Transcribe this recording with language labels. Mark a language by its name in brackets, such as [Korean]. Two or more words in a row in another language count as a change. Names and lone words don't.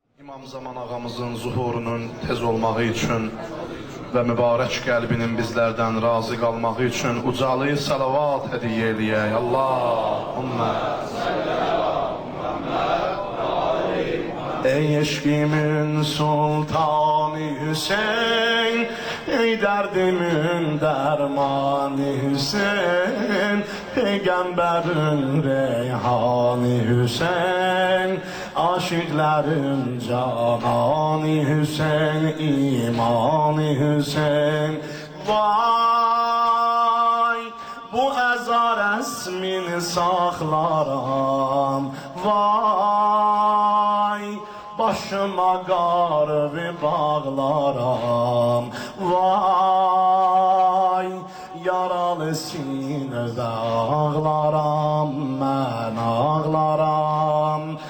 [Turkish] İmam Zaman ağamızın zuhurunun tez olmağı için ve mübarek kalbinin bizlerden razı kalmağı için ucalı [Azerbaijani] salavat hediye eləyək. [Turkish] Allahümme ey eşkimin sultanı Hüseyin, ey derdimin dermanı Hüseyin, peygamberin reyhanı Hüseyin, aşıkların cananı Hüseyin, imanı Hüseyin. [Azerbaijani] Vay, bu ezar esmini saxlaram, vay, başıma qarı bağlaram, vay, yaralı sinədə ağlaram, mən ağlaram,